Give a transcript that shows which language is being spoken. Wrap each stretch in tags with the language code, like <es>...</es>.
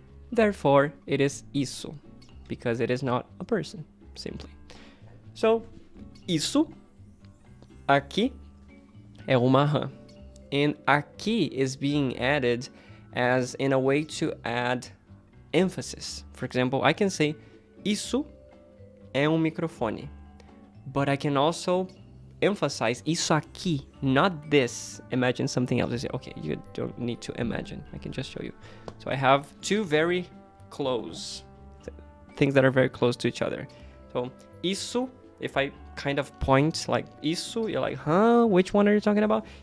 <en>Therefore, it is isso, because it is not a person, simply.</en> <pt>So, isso aqui é uma rã.</pt> <en>And aqui is being added as in a way to add emphasis. For example, I can say</en> <pt>isso é microfone.</pt> <en>But I can also emphasize</en> <pt>isso aqui,</pt> <en>not this. Imagine something else. Okay, you don't need to imagine. I can just show you. So I have 2 very close things that are very close to each other. So, isso, if I kind of point like isso, you're like, huh? Which one are you talking about?</en>